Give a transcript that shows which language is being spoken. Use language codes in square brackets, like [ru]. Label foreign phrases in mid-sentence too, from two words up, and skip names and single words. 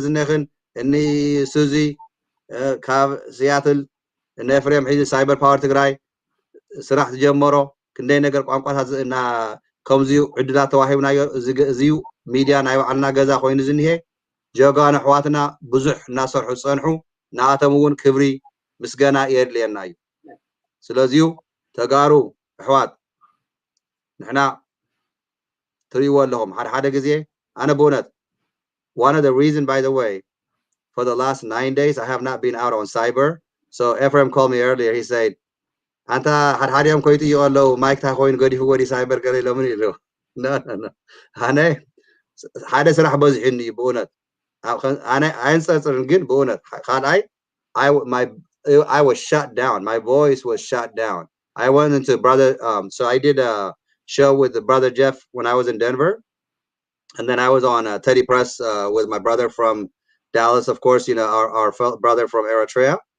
[ti] ዝነኽን እኒ ሱዚ ካብ ሲያትል እነ ኤፍሬም ሒዚ ሳይበር ፓወር ትግራይ ስራሕ ዝጀመሮ ክንደይ ነገር ቋንቋታት እና ከምዚኡ ዕድላት ተዋሂብናዮ እዚዩ ሚድያ ናይ ባዕልና ገዛ ኮይኑ ዝኒሄ ጀጋኑ ኣሕዋትና ብዙሕ እናሰርሑ ዝፀንሑ ንኣቶም እውን ክብሪ ምስገና የድልየና እዩ ስለዚሁ ተጋሩ ኣሕዋት ንሕና ትሪእዎ ኣለኹም ሓደ ግዜ ኣነ ብእውነት [en] one of the reason by the way for the last 9 days I have not been out on cyber so Ephraim called me earlier he said [ti] አንተ ሓድሓዲኦም ኮይጥዩ ኣለው ማይክ ታ ኮይኑ ገዲፉ ወዲ ሳይበር ገለ ኢሎምን ኢሉ ኣነ ሓደ ስራሕ በዚሕኒ እዩ ብእውነት ኣነ ኣይንፀርፅርን ግን ብእውነት ካልኣይ [en] I was shut down my voice was shut down I went into brother so I did a show with the brother Jeff when I was in Denver and then I was on Teddy Press with my brother from Dallas of course you know our brother from Eritrea